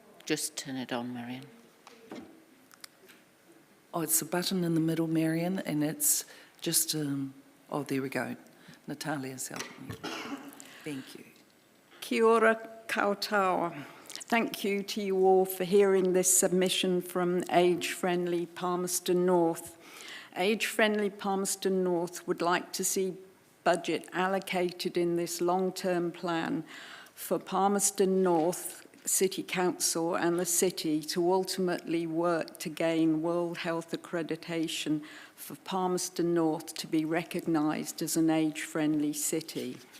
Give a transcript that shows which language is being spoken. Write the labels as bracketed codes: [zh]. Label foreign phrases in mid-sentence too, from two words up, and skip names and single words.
[en] just turn it on, Marion. Oh, it's the button in the middle, Marion, and it's just, oh, there we go. Natalia's helping me. Thank you. [mi] Kia ora koutou. [en] Thank you to you all for hearing this submission from Age Friendly Palmerston North. Age Friendly Palmerston North would like to see budget allocated in this long-term plan for Palmerston North City Council and the city to ultimately work to gain World Health accreditation for Palmerston North to be recognised as an age-friendly city.